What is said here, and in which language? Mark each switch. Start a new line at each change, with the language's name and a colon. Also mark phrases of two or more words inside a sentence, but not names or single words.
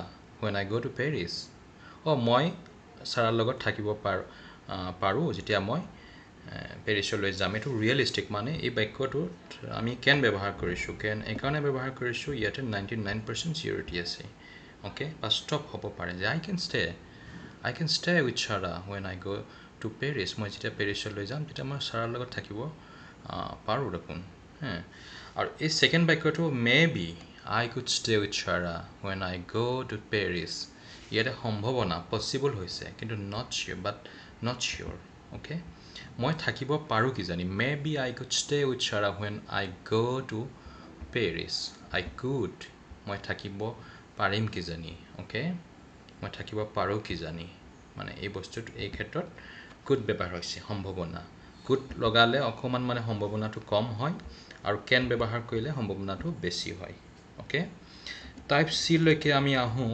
English: when I go to Paris
Assamese: মই সাৰাৰ লগত থাকিব পাৰো যেতিয়া মই পেৰিছলৈ যাম এটো ৰিয়েলিস্টিক মানে এই বাক্যটোত আমি can ব্যৱহাৰ কৰিছো can এই কাৰণে ব্যৱহাৰ কৰিছো ইয়াতে 99% সিউৰিটি আছে ওকে বাস্তৱ হ'ব পাৰে যে
English: I can stay with Sarah when I go to Paris
Assamese: মই যেতিয়া পেৰিছলৈ যাম তেতিয়া মই সাৰাৰ লগত থাকিব পাৰো দেখোন আৰু এই সেকেন্ড বাক্যটো
English: maybe I could stay with Shara when I go to Paris.
Assamese: ইয়াতে সম্ভাৱনা পচিবল হৈছে কিন্তু
English: not sure but not sure. Okay,
Assamese: মই থাকিব পাৰোঁ কিজানি
English: maybe I could stay with Shara when I go to Paris. I could
Assamese: মই থাকিব পাৰিম কিজানি. Okay, মই থাকিব পাৰোঁ কিজানি মানে এই বস্তুটো এই ক্ষেত্ৰত could ব্যৱহাৰ হৈছে সম্ভাৱনা could লগালে অকমান মানে সম্ভাৱনাটো কম হয় আৰু can ব্যৱহাৰ কৰিলে সম্ভাৱনাটো বেছি হয়. Okay, টাইপ সি লৈকে আমি আহোঁ.